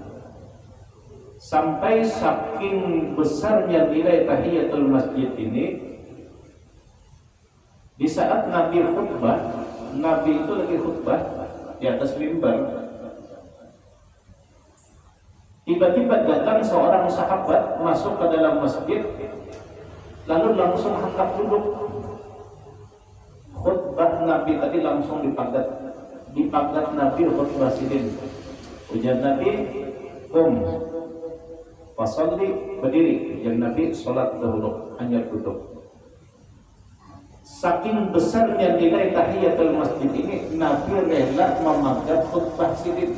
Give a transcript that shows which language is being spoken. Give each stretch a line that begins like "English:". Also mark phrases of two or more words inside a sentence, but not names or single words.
Indonesian: Sampai saking besarnya nilai tahiyatul masjid ini, di saat Nabi khutbah, Nabi itu lagi khutbah di atas mimbar, tiba-tiba datang seorang sahabat masuk ke dalam masjid, lalu langsung angkat duduk.
Banjar: Khutbah Nabi tadi langsung dipagat Nabi khutbah sidin. Ujar Nabi, fasalli, berdiri. Ujar Nabi, salat dahulu, hanya duduk. Saking besarnya nilai tahiyatul masjid ini, Nabi rela memagat khutbah sidin.